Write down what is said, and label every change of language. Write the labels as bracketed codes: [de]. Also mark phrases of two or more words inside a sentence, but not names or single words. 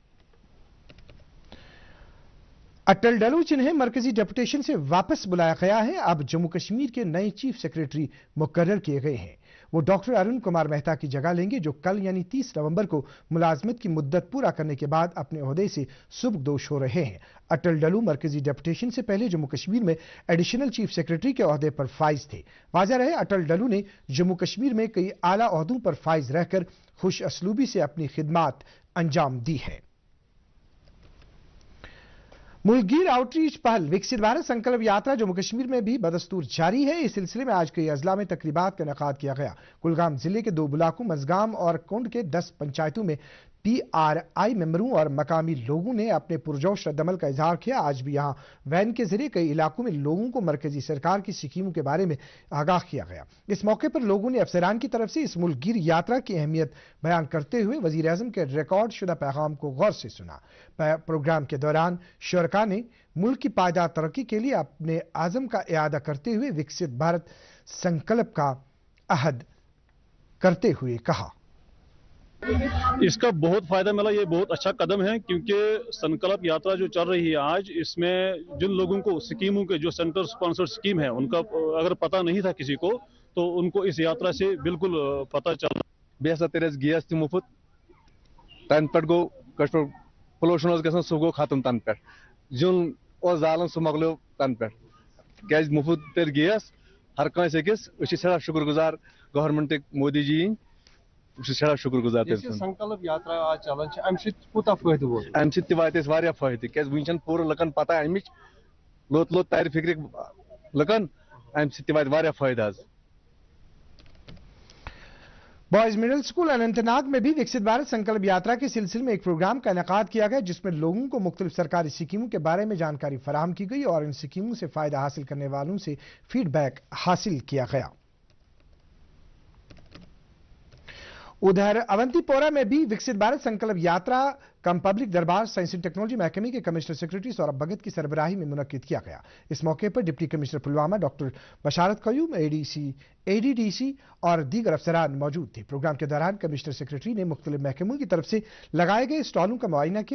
[ur] اٹل ڈلو جنہیں مرکزی ڈیپوٹیشن سے واپس بلایا گیا ہے, اب جموں کشمیر کے نئے چیف سیکریٹری مقرر کیے گئے ہیں. وہ ڈاکٹر ارون کمار مہتا کی جگہ لیں گے, جو کل یعنی 30 نومبر کو ملازمت کی مدت پورا کرنے کے بعد اپنے عہدے سے سبکدوش ہو رہے ہیں. اٹل ڈلو مرکزی ڈیپوٹیشن سے پہلے جموں کشمیر میں ایڈیشنل چیف سیکریٹری کے عہدے پر فائز تھے. واضح رہے, اٹل ڈلو نے جموں کشمیر میں کئی اعلیٰ عہدوں پر فائز رہ کر خوش اسلوبی سے اپنی خدمات انجام دی ہے. ملک گیر آؤٹ ریچ پہل وکست بھارت سنکلپ یاترا جموں کشمیر میں بھی بدستور جاری ہے. اس سلسلے میں آج کئی اضلاع میں تقریبات کا انعقاد کیا گیا. کلگام ضلع کے 2 بلاکوں مزگام اور کنڈ کے 10 پنچایتوں میں پی آر آئی ممبروں اور مقامی لوگوں نے اپنے پرجوش رد عمل کا اظہار کیا. آج بھی یہاں وین کے ذریعے کئی علاقوں میں لوگوں کو مرکزی سرکار کی اسکیموں کے بارے میں آگاہ کیا گیا. اس موقع پر لوگوں نے افسران کی طرف سے اس ملک گیر یاترا کی اہمیت بیان کرتے ہوئے وزیر اعظم کے ریکارڈ شدہ پیغام کو غور سے سنا. پروگرام کے دوران شرکاء نے ملک کی پائیدار ترقی کے لیے اپنے عزم کا اعادہ کرتے ہوئے وکست بھارت سنکلپ کا عہد کرتے ہوئے کہا. اس کا بہت فائدہ ملا, یہ بہت اچھا قدم ہے, کیونکہ سنکلپ یاترا جو چل رہی ہے آج, اس میں جن لوگوں کو اسکیموں کے جو [en] center sponsor scheme [ur] ہے ان کا اگر پتہ نہیں تھا کسی کو, تو ان کو اس یاترا سے بالکل پتہ چل. [ks] بیٚیہِ ہسا تیٚلہِ اَسہِ گیس تہِ مُفت, تَنہٕ پٮ۪ٹھ گوٚو کشمیر پولوشن اوس گژھان سُہ گوٚو ختم تَنہٕ پٮ۪ٹھ, زیُن اوس زالان سُہ مۄکلیو تَنہٕ پٮ۪ٹھ, کیازِ مُفت تیٚلہِ گیس ہر کٲنٛسہِ أکِس. أسۍ چھِ سٮ۪ٹھاہ شُکر گُزار گورمنٹٕکۍ مودی جی یِنۍ, بہٕ چھُس سٮ۪ٹھاہ شُکر گُزار تٔمۍ سُنٛد. سنکلپ یاترا آج چلان چھِ, اَمہِ سۭتۍ کوٗتاہ فٲیدٕ ووت؟ اَمہِ سۭتۍ تہِ واتہِ اَسہِ واریاہ فٲیدٕ, کیازِ وٕنۍ چھَنہٕ پوٗرٕ لُکن پتہ اَمِچ, لوٚت لوٚت ترِ فِکرِ لُکن, اَمہِ سۭتۍ تہِ واتہِ واریاہ فٲیدٕ حظ. [ur] بوائز مڈل اسکول اننت ناگ میں بھی وکست بھارت سنکلپ یاترا کے سلسلے میں ایک پروگرام کا انعقاد کیا گیا, جس میں لوگوں کو مختلف سرکاری اسکیموں کے بارے میں جانکاری فراہم کی گئی اور ان اسکیموں سے فائدہ حاصل کرنے والوں سے فیڈ بیک حاصل کیا گیا. ادھر اونتی پورہ میں بھی وکست بھارت سنکلپ یاترا کم پبلک دربار سائنس اینڈ ٹیکنالوجی محکمے کے کمشنر سیکرٹری سوربھ بھگت کی سربراہی میں منعقد کیا گیا. اس موقع پر ڈپٹی کمشنر پلوامہ ڈاکٹر بشارت قیوم, اے ڈی ڈی سی اور دیگر افسران موجود تھے. پروگرام کے دوران کمشنر سیکرٹری نے مختلف محکموں کی طرف سے لگائے گئے اسٹالوں کا معائنہ کیا.